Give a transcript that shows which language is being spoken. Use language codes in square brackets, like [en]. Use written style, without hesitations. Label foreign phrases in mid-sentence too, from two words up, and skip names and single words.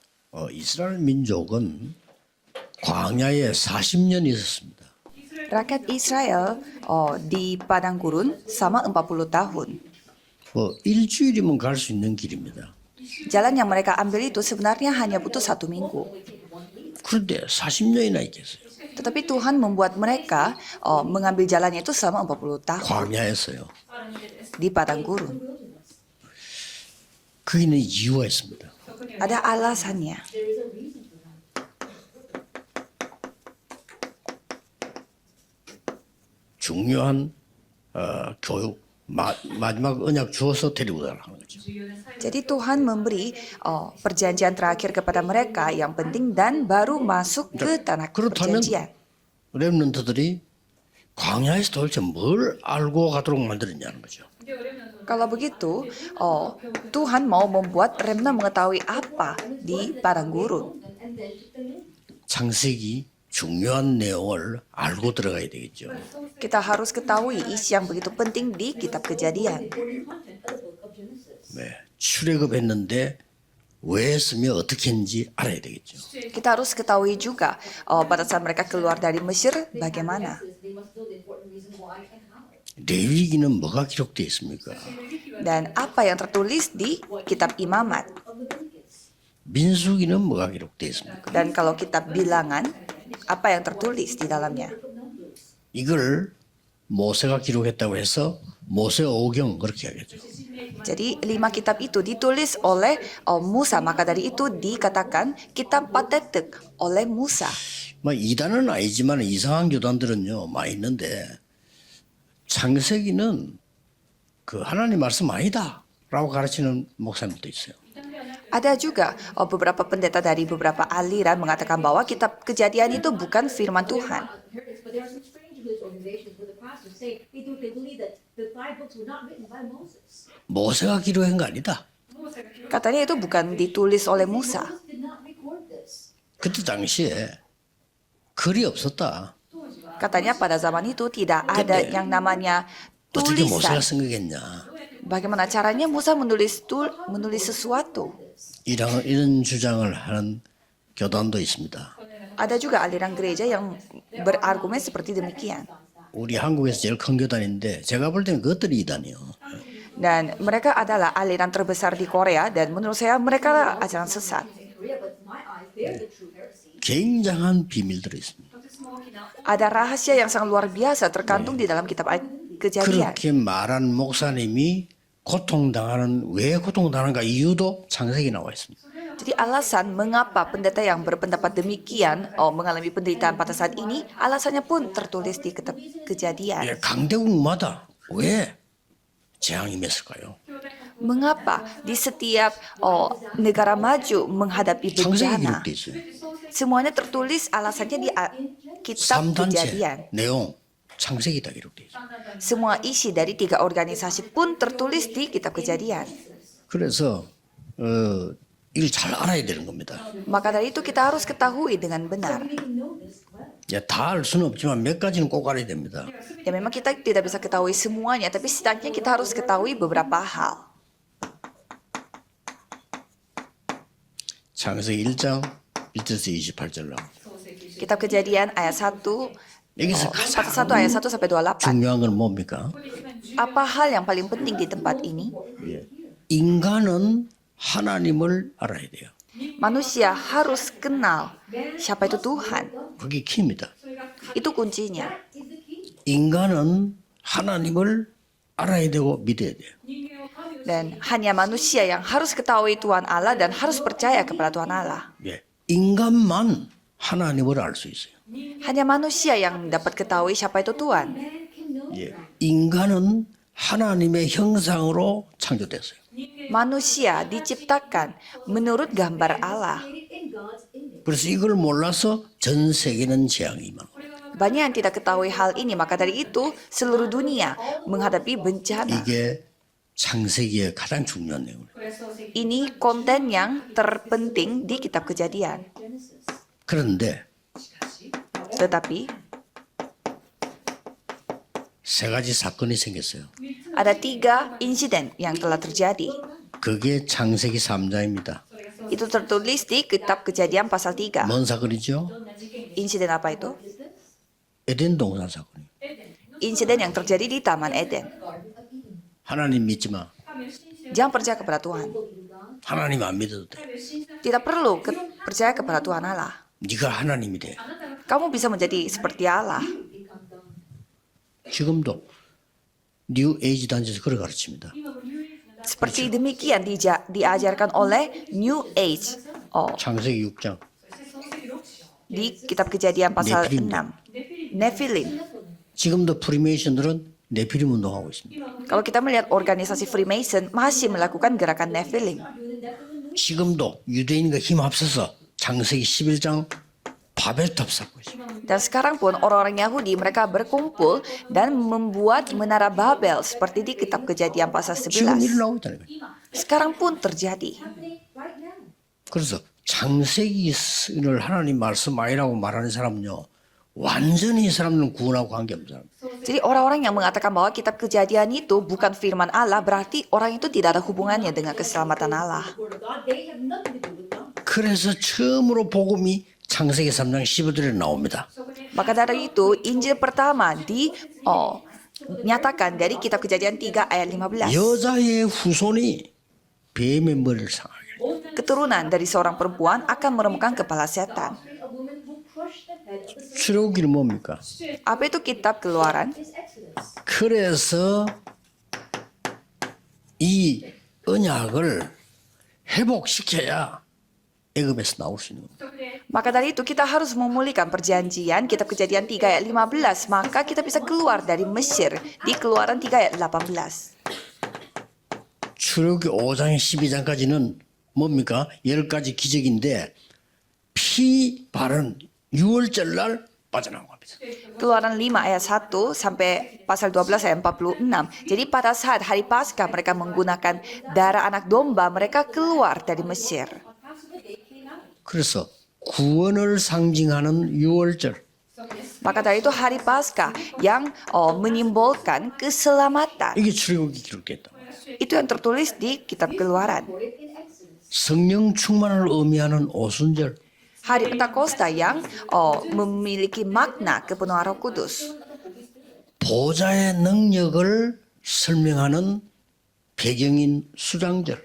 [ko] 이스라엘 민족은 광야에 40년 있었습니다. [id] Rakyat Israel di padang gurun selama 40 tahun. [ko] 일주일이면 갈 수 있는 길입니다. [id] Jalan yang mereka ambil itu sebenarnya hanya butuh 1 minggu. [ko] 그런데 40년이나 있겠어요. [id] Tetapi Tuhan membuat mereka mengambil jalannya itu selama 40 tahun [ko] 광야에서요. [id] di padang gurun. [ko] 거기는 이유가 있습니다. [id] Ada alasannya. [ko] 중요한 교육 마지막 언약 주어서 데리고 가라는 거죠. [id] Jadi Tuhan memberi perjanjian terakhir kepada mereka yang penting dan baru masuk ke tanah [ko] 그렇다면 [id] perjanjian. [ko] 렘넌트들이 광야에서 도대체 뭘 알고 가도록 만들었냐는 거죠. [id] Kalau begitu, Tuhan mau membuat remnant mengetahui apa di padang gurun. [ko] 창세기 중요한 내용을 알고 들어가야 되겠죠. [id] Kita harus ketahui isi yang begitu penting di kitab Kejadian. [ko] 네, 출애굽했는데 왜 했으며 어떻게 했는지 알아야 되겠죠. [id] Kita harus ketahui juga pada saat mereka keluar dari Mesir bagaimana. [ko] 레위기는 뭐가 기록되어 있습니까? [id] Dan apa yang tertulis di kitab Imamat. [ko] 민수기는 뭐가 기록되어 있습니까? [id] Dan kalau kitab Bilangan, apa yang tertulis di dalamnya. [ko] 이걸 모세가 기록했다고 해서 모세 오경 그렇게 하겠죠. [id] Jadi 5 kitab itu ditulis oleh Musa, maka dari itu dikatakan kitab Pentateuch oleh Musa. [ko] 뭐 이단은 아니지만 이상한 교단들은요 많이 있는데 창세기는 그 하나님 말씀 아니다라고 가르치는 목사님도 있어요. [id] Ada juga beberapa pendeta dari beberapa aliran mengatakan bahwa kitab Kejadian itu bukan firman Tuhan. [ko] 모세가 기록한 거 아니다. [id] Katanya itu bukan ditulis oleh Musa. [ko] 그때 당시에 글이 없었다. [id] Katanya pada zaman itu tidak ada yang namanya [ko] 어떻게 모세가 [id] tulisan. [ko] 쓴 거겠냐. [id] Bagaimana caranya Musa menulis sesuatu? [ko] 이런 주장을 하는 교단도 있습니다. [id] Ada juga aliran gereja yang berargumen seperti demikian. [ko] 우리 한국에서 제일 큰 교단인데 제가 볼 때는 그것들이 이단이요. [id] Dan mereka adalah aliran terbesar di Korea dan menurut saya mereka adalah ajaran sesat. [ko] 굉장한 비밀들이 있습니다. [id] Ada rahasia yang sangat luar biasa terkandung di dalam kitab Kejadian. [ko] 그렇게 말한 목사님이 왜 고통당하는가 이유도 창세기 나와 있습니다. [id] Jadi alasan mengapa pendeta yang berpendapat demikian mengalami penderitaan pada saat ini, alasannya pun tertulis di kitab Kejadian. [ko] 강대국마다 왜 재앙이 맺을까요? [id] Mengapa di setiap negara maju menghadapi [ko] 창세기 [id] bencana? [ko] 기록돼 있어요. [id] Semuanya tertulis alasannya di kitab [ko] 3단체 [id] Kejadian. [ko] 내용 창세기다 기록돼 있어요. [id] Semua isi dari 3 organisasi pun tertulis di kitab Kejadian. [ko] 그래서 이걸 잘 알아야 되는 겁니다. [id] Maka dari itu kita harus ketahui dengan benar. [ko] 다 알 수는 없지만 몇 가지는 꼭 알아야 됩니다. [id] Ya memang kita tidak bisa ketahui semuanya, tapi setidaknya kita harus ketahui beberapa hal. [ko] 창세기 1장 1절에서 28절 나옵니다. [id] Kitab Kejadian ayat 1, [ko] 여기서 [id] pasal [ko] 가장 [id] 1 ayat 1 sampai 28. [ko] 중요한 건 뭡니까? [id] Apa hal yang paling penting di tempat ini? [ko] 인간은 하나님을 알아야 돼요. [id] Manusia harus kenal siapa itu Tuhan. [ko] 그게 키입니다. [id] Itu kuncinya. [ko] 인간은 하나님을 알아야 되고 믿어야 돼요. [id] Dan hanya manusia yang harus ketahui Tuhan Allah dan harus percaya kepada Tuhan Allah. [ko] 인간만 하나님을 알 수 있어요. [id] Hanya manusia yang dapat ketahui siapa itu Tuhan. [ko] 인간은 하나님의 형상으로 창조됐어요. [id] Manusia diciptakan menurut gambar Allah. [ko] 그래서 이걸 몰라서 전 세계는 재앙이 임하는 거예요. [id] Banyak yang tidak ketahui hal ini, maka dari itu seluruh dunia menghadapi bencana. [ko] 이게 창세기의 가장 중요한 내용이에요. [id] Ini konten yang terpenting di kitab Kejadian. [ko] 그런데 [id] Tetapi [ko] 세 가지 사건이 생겼어요. [id] ada 3 insiden yang telah terjadi. [ko] 그게 창세기 3장입니다. [id] Itu tertulis di Kitab Kejadian pasal 3. [ko] 뭔 사건이죠? [id] Insiden apa itu? [ko] 에덴 동산 사건이에요. [id] Insiden yang terjadi di Taman Eden. [ko] 하나님 믿지 마. [id] Jangan percaya kepada Tuhan. [ko] 하나님 안 믿어도 돼. [id] Tidak perlu percaya kepada Tuhan Allah. [ko] 네가 하나님이 돼. [id] Kamu bisa menjadi seperti Allah. [ko] 지금도 뉴 에이지 단체에서 그렇게 가르칩니다. [id] Seperti demikian diajarkan oleh New Age [ko] 창세기 6장. [id] di Kitab Kejadian pasal Nephilim. 6. Nephilim. [ko] 지금도 프리메이션들은 네피림 운동하고 있습니다. [id] Kalau kita melihat organisasi Freemason masih melakukan gerakan Nephilim. [ko] 지금도 유대인과 힘 합쳐서 창세기 11장 바벨탑 쌓고 있습니다. [id] Dan sekarang pun orang-orang Yahudi mereka berkumpul dan membuat menara Babel seperti di Kitab Kejadian pasal [ko] 지금 [id] 11. [ko] 일어나고 있다는 거예요. [id] Sekarang pun terjadi. [ko] 그래서 창세기를 하나님 말씀 아니라고 말하는 사람은요. 완전히 이 사람들은 구원하고 관계없는 사람. [id] Jadi orang-orang yang mengatakan bahwa Kitab Kejadian itu bukan firman Allah berarti orang itu tidak ada hubungannya dengan keselamatan Allah. [ko] 그래서 처음으로 복음이 창세기 3장 15절에 나옵니다. [id] Maka dari itu Injil pertama dinyatakan dari Kitab Kejadian 3 ayat 15. [ko] 여자의 후손이 뱀의 머리를 상하게. [id] Keturunan dari seorang perempuan akan meremukkan kepala setan. [ko] 출애굽기는 뭡니까? [id] Apa itu Kitab Keluaran? [ko] 그래서 이 언약을 회복시켜야 애굽에서 나올 수 있는 겁니다. [id] Maka dari itu kita harus memulihkan perjanjian Kitab Kejadian 3 ayat 15. Maka kita bisa keluar dari Mesir di Keluaran 3 ayat 18. [ko] 출애굽기 5장 12장까지는 뭡니까? 10가지 기적인데 피 바른 6월절 날 빠져나온 겁니다. [id] Keluaran 5 ayat 1 sampai pasal 12 ayat 46. Jadi pada saat hari Paskah mereka menggunakan darah anak domba, mereka keluar dari Mesir. [ko] 그래서 구원을 상징하는 6월절. [id] Maka dari itu hari Paskah yang menyimbolkan keselamatan. [ko] 이게 출애굽기 기록됐다. [id] Itu yang tertulis di Kitab Keluaran. [ko] 성령 충만을 의미하는 오순절. [id] Hari Pentakosta yang memiliki makna kepenuhan Roh Kudus. [ko] 보좌의 능력을 설명하는 배경인 수장절.